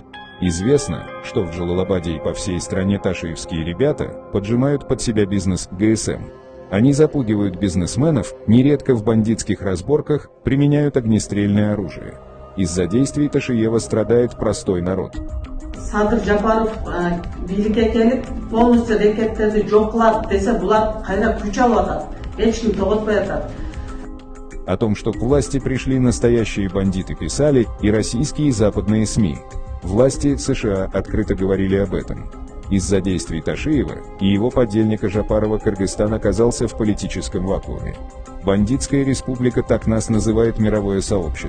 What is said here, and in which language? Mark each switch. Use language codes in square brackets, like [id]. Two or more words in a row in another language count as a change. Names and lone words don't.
[ru] Известно, что в Джалалабаде и по всей стране ташиевские ребята поджимают под себя бизнес ГСМ. Они запугивают бизнесменов, нередко в бандитских разборках применяют огнестрельное оружие. Из-за действий Ташиева страдает простой народ. [ky] Садыр Жапаров бийликке келип полностью рекеттерди жоклап десе булар кайда күч алып атат, эч ким тоготпой атат. [ru] О том, что к власти пришли настоящие бандиты, писали и российские и западные СМИ. Власти США открыто говорили об этом. Из-за действий Ташиева и его подельника Жапарова Кыргызстан оказался в политическом вакууме. Бандитская республика, так нас называет мировое сообщество.